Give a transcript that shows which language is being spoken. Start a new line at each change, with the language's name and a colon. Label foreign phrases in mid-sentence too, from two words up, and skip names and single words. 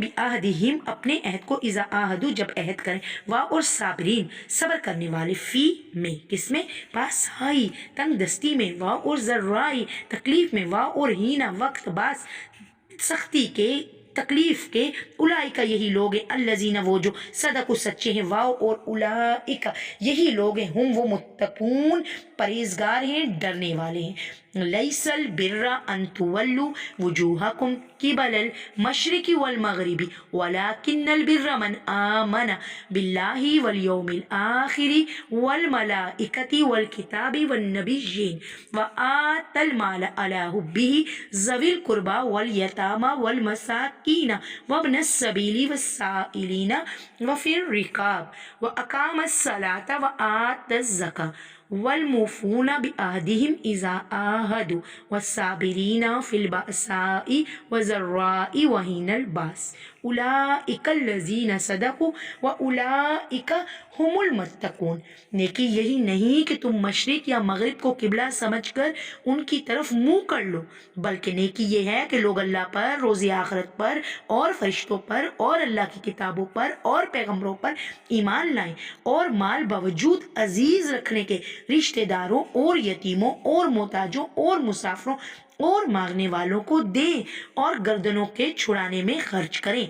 Urdu: بعہدہم اپنے عہد کو,
Arabic: إذا عاهدوا
Urdu: جب عہد کریں، واؤ اور صابرین صبر کرنے والے، فی میں کس میں پاسائی تنگ دستی میں، واؤ اور ضرائی تکلیف میں، واؤ اور حین وقت باس سختی کے تکلیف کے، اولئک یہی لوگ ہیں الذین وہ جو صدقو سچے ہیں، واؤ اور اولئک یہی لوگ ہیں ہم وہ متقون پرہیزگار ہیں ڈرنے والے ہیں.
Arabic: ليس البر أن تولوا وجوهكم قبل المشرق والمغرب ولكن البر من آمن بالله وال اليوم الآخر والملائكة والكتاب والنبيين وآتى المال على حبه ذوي القربى واليتامى والمساكين وابن السبيل والسائلين وفي الرقاب وأقام الصلاة وآتى الزكاة والموفون بعهدهم إذا عاهدوا والصابرين في البأساء والضراء وحين البأس أولئك الذين صدقوا وأولئك هم المتقون.
Urdu: نیکی یہی نہیں کہ تم مشرق یا مغرب کو قبلہ سمجھ کر ان کی طرف منہ کر لو، بلکہ نیکی یہ ہے کہ لوگ اللہ پر، روز آخرت پر اور فرشتوں پر اور اللہ کی کتابوں پر اور پیغمبروں پر ایمان لائیں اور مال باوجود عزیز رکھنے کے رشتہ داروں اور یتیموں اور محتاجوں اور مسافروں اور مانگنے والوں کو دیں اور گردنوں کے چھڑانے میں خرچ کریں.